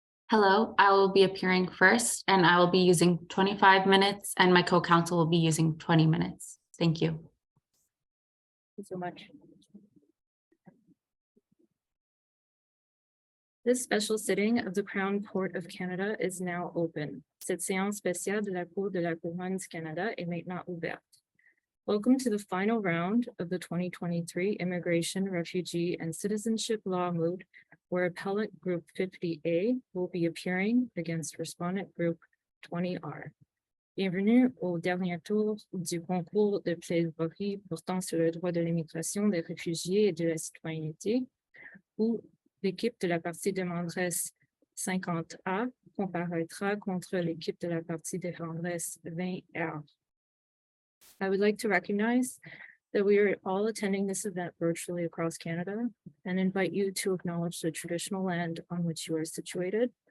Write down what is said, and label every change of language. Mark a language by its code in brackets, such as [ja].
[en] Hello, I will be appearing first and I will be using 25 minutes and my co-counsel will be using 20 minutes. Thank you. Thank you so much. This special sitting of the Crown Court of Canada is now open. [fr] Cette séance spéciale de la Cour de la Couronne du Canada est maintenant ouverte. [en] Welcome to the final round of the 2023 Immigration, Refugee, and Citizenship Law Moot, where Appellant Group 50A will be appearing against Respondent Group 20R. [fr] Bienvenue au dernier tour du concours de plaidoiries portant sur le droit de l'immigration, des réfugiés et de la citoyenneté, où l'équipe de la partie demanderesse 50A comparaîtra contre l'équipe de la partie demanderesse 20R. [en] I would like to recognize that we are all attending this event virtually across Canada and invite you to acknowledge the traditional land on which you are situated.